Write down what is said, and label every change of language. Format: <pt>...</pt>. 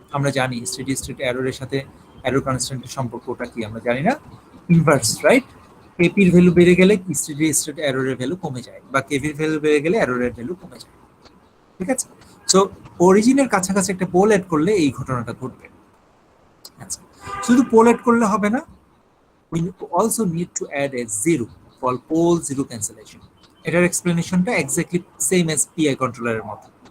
<bn>আমরা জানি steady state এররের সাথে এরর কনস্ট্যান্টের সম্পর্কটা কি আমরা জানি না, ইনভার্স, রাইট? কেপির ভ্যালু বেড়ে গেলে স্টেডি স্টেট এররের ভ্যালু কমে যায়, বা কেভির ভ্যালু বেড়ে গেলে এররের ভ্যালু কমে যায়। ঠিক আছে? সো অরিজিনের কাছাকাছি একটা পোল অ্যাড করলে এই ঘটনাটা ঘটবে।</bn> <en>আচ্ছা,</en> <bn>শুধু পোল অ্যাড করলে হবে না,</bn> <en>we also need to add a zero called pole zero cancellation.</en> <bn>এটার এক্সপ্লেনেশনটা এক্স্যাক্টলি সেম অ্যাজ পিআই কন্ট্রোলারের মতো।</bn>